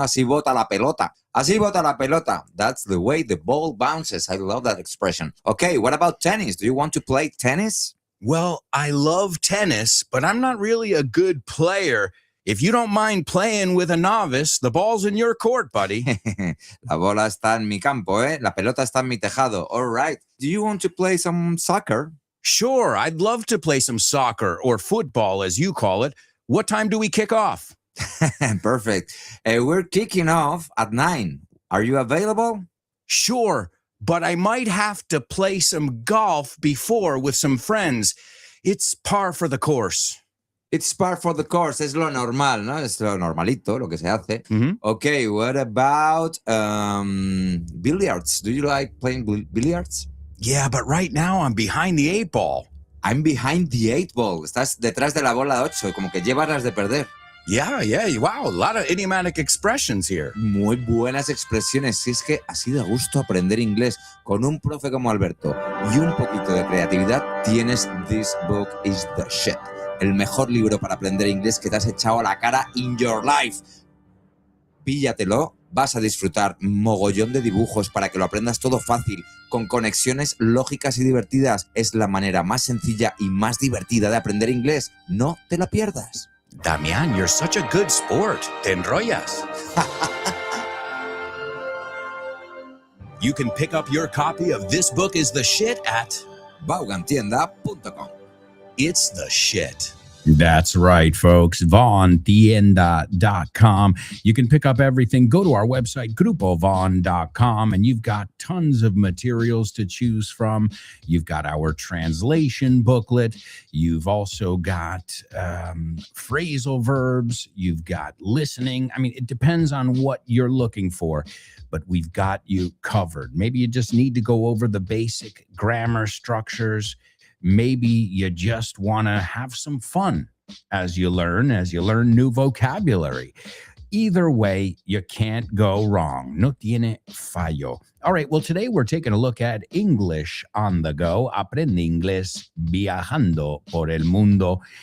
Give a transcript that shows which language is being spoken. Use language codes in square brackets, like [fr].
[es] Así bota la pelota. Así bota la pelota. [en] That's the way the ball bounces. I love that expression. Okay, what about tennis? Do you want to play tennis? Well, I love tennis, but I'm not really a good player. If you don't mind playing with a novice, the ball's in your court, buddy. [es] La bola está en mi campo, ¿eh? La pelota está en mi tejado. [en] All right. Do you want to play some soccer? Sure, I'd love to play some soccer or football, as you call it. What time do we kick off? Perfect. We're kicking off at 9. Are you available? Sure, but I might have to play some golf before with some friends. It's par for the course. It's par for the course. [es] Es lo normal, ¿no? Es lo normalito, lo que se hace. Mhm. [en] Okay, what about billiards? Do you like playing billiards? Yeah, but right now I'm behind the 8 ball. I'm behind the 8 ball. [es] Estás detrás de la bola 8, como que llevas las de perder. [en] Yeah, wow, a lot of idiomatic expressions here. [es] Muy buenas expresiones. Si es que así da gusto aprender inglés con un profe como Alberto y un poquito de creatividad, tienes This Book is the Shit. El mejor libro para aprender inglés que te has echado a la cara [en] in your life. [es] Píllatelo, vas a disfrutar mogollón de dibujos para que lo aprendas todo fácil, con conexiones lógicas y divertidas. Es la manera más sencilla y más divertida de aprender inglés. No te la pierdas. [en] Damian, you're such a good sport. [es] Te enrollas. [en] You can pick up your copy of This Book is the Shit at Vaughantienda.com. It's the shit. That's right, folks. VaughanTienda.com. You can pick up everything. Go to our website, grupovon.com, and you've got tons of materials to choose from. You've got our translation booklet. You've also got phrasal verbs. You've got listening. I mean, it depends on what you're looking for, but we've got you covered. Maybe you just need to go over the basic grammar structures. Maybe you just want to have some fun as you learn new vocabulary. Either way, you can't go wrong. [es] No tiene fallo. [en] All right, well, today we're taking a look at English on the go. [es] Aprende inglés viajando por el mundo.